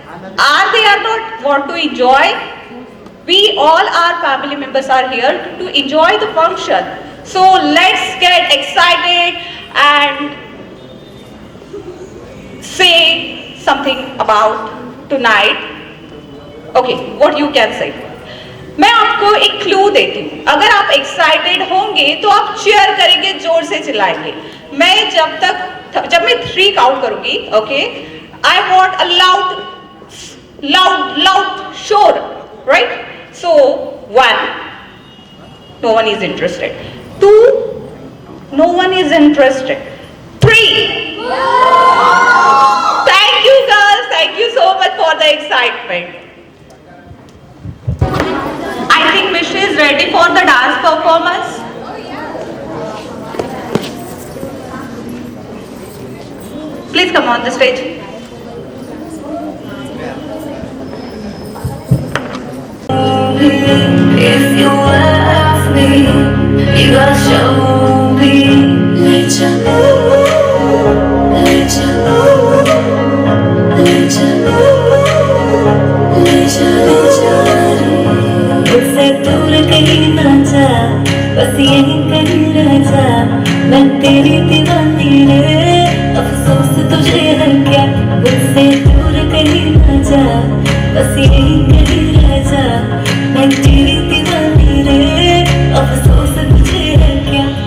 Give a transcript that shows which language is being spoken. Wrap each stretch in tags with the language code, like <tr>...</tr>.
<en>They are not want to enjoy? We all our family members are here to enjoy the function. So let's get excited and say something about tonight. Okay, what you can say?</en> <hi>मैं आपको एक clue देती हूँ. अगर आप excited होंगे तो आप चीयर करेंगे, जोर से चिल्लाएंगे. मैं जब मैं 3 काउंट करूंगी,</hi> <en>Okay, I want a loud शोर, right? So 1, no one is interested. 2, no one is interested. 3. Thank you girls, thank you so much for the excitement. I think Mish is ready for the dance performance. Please come on the stage. If you ask me, you gotta show me. Let you know, let you know, let you know, let you</en> <hi>मुझसे दूर कहीं ना जा, बस यहीं कहीं रह जा. मैं तेरी दीवानी रे, अफसोस तुझे है क्या. मुझसे दूर कहीं ना जा, बस यहीं कहीं रह जा. मैं तेरी दीवानी रे, अफसोस तुझे है क्या.</hi>